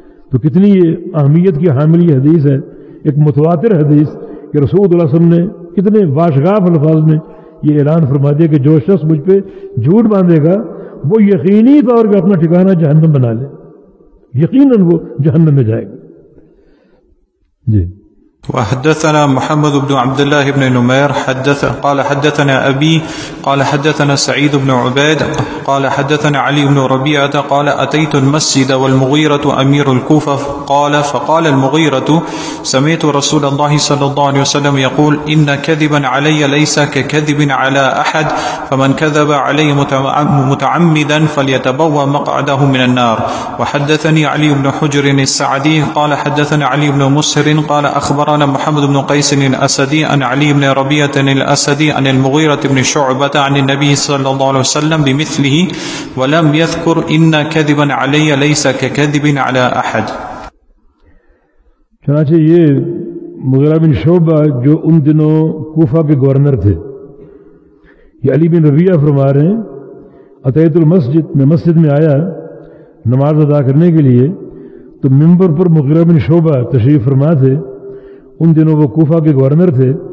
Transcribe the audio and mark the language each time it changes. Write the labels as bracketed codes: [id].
[ur] تو کتنی یہ اہمیت کی حامل یہ حدیث ہے, ایک متواتر حدیث, کہ رسول اللہ صلی اللہ علیہ وسلم نے کتنے واشغاف الفاظ میں یہ اعلان فرما دیا کہ جو شخص مجھ پہ جھوٹ باندھے گا وہ یقینی طور پہ اپنا ٹھکانہ جہنم بنا لے, یقیناً وہ جہنم میں جائے گا. جی. [ar] وحدثنا محمد بن عبد الله بن نمير حدث قال حدثنا ابي قال حدثنا سعيد بن عبيد قال حدثنا علي بن ربيعه قال اتيت المسجد والمغيره امير الكوفه قال فقال المغيره سمعت رسول الله صلى الله عليه وسلم يقول ان كذبا علي ليس ككذب على احد فمن كذب علي متعمدا فليتبوأ مقعده من النار. وحدثني علي بن حجر السعدي قال حدثنا علي بن مسهر قال اخبر قال محمد بن قيس الأسدي عن علي بن ربيعة الأسدي عن المغيرة بن شعبة عن النبي صلى الله عليه وسلم بمثله ولم يذكر إن كذبا علي ليس ككذب على أحد. [ur] چنانچہ یہ مغیرہ بن شعبہ جو ان دنوں کوفہ کے گورنر تھے, یہ علی بن ربیعہ فرما رہے ہیں, [ar] اتیت المسجد [ur] میں مسجد میں آیا نماز ادا کرنے کے لیے, تو ممبر پر مغیرہ بن شعبہ تشریف فرما تھے, ان دنوں وہ کوفہ کے گورنر تھے.